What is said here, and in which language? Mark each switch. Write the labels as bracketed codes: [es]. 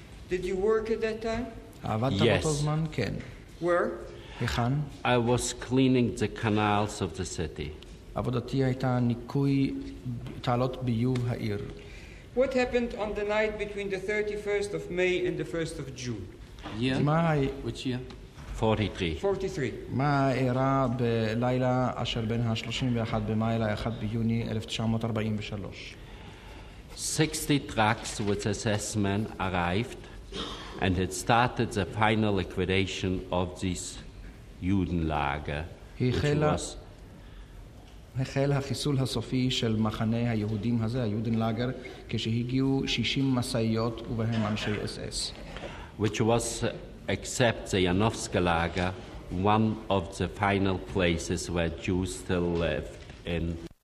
[en] Did you work at that time? [he] עבדת באותו זמן? כן. [en] Where? [he] היכן? [en] I was cleaning the canals of the city. [he] עבודתי הייתה ניקוי תעלות ביוב העיר. [en] What happened on the night between the 31st of May and the 1st of June? Year? Which year? 43. 43. [he] מה אירע בלילה אשר בין ה-31 במאי ל-1 ביוני 1943? [en] 60 trucks with assessment arrived, and it started the final liquidation of this Judenlager, which was... [he] החל החיסול הסופי של מחנה היהודים הזה, היודנלאגר, כשהגיעו 60 מסעיות ובהם אנשי SS. [en] which was, except the Janowska Lager, one of the final places where Jews still lived in